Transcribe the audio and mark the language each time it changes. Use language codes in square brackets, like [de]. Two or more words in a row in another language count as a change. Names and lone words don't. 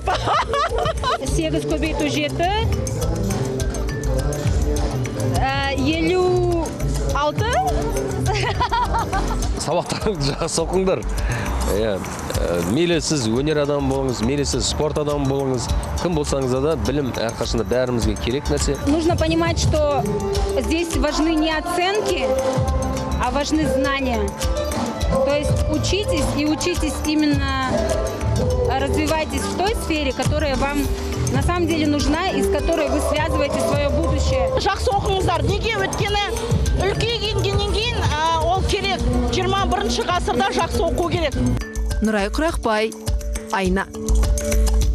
[kk] 8 көбейту 7. 56. Сабақтарыңызды жақсы оқыңдар. Мейлі сіз өнер адамы болыңыз, мейлі сіз спорт адамы болыңыз, кім болсаңыз да білім әрқашанда бәрімізге керек нәрсе. [ru] Нужно понимать, что здесь важны не оценки, а важны знания. То есть учитесь и учитесь именно, развивайтесь в той сфере, которая вам на самом деле нужна и с которой вы связываете свое будущее. [kk] Жақсы оқыңыздар. Неге өткені үлкейгеннен кейін ол керек. 21 ғасырда жақсы оқу керек. Нұрай Құрақбай, Айна.